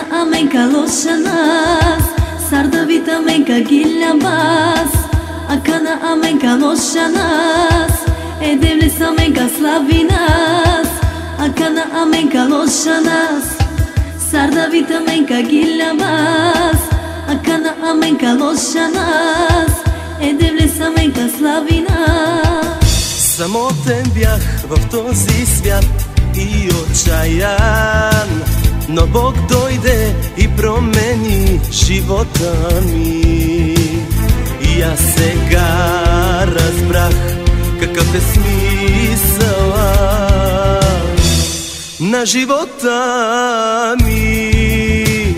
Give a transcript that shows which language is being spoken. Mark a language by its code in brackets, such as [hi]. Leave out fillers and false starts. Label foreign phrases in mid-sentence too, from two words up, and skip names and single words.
[rom] amenka lošanas, Sardavita amenka gilabas, Akana amenka lošanas, Edevlis amenka slavinas, Akana amenka lošanas, Sardavita amenka gilabas, Akana amenka lošanas, Edevlis amenka slavinas. [bg] Самотен бях в този свят и отчаян, но Бог дойде и промени живота ми. И аз сега разбрах какъв е смисъла на живота ми.